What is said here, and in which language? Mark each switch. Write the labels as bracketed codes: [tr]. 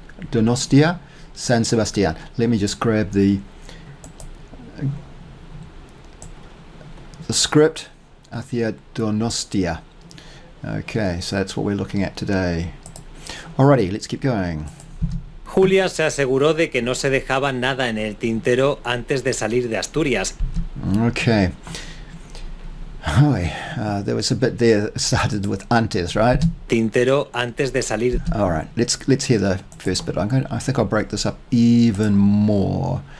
[en] Donostia, San Sebastian. Let me just grab the script. [es] Hacia Donostia. [en] Okay, so that's what we're looking at today. Alrighty, let's keep going. [es] Julia se aseguró de que no se dejaba nada en el tintero antes de salir de Asturias. [en] Okay. There was a bit there that started with antes, right? [es] Tintero antes de salir. [en] All right, let's hear the first bit. I think I'll break this up even more.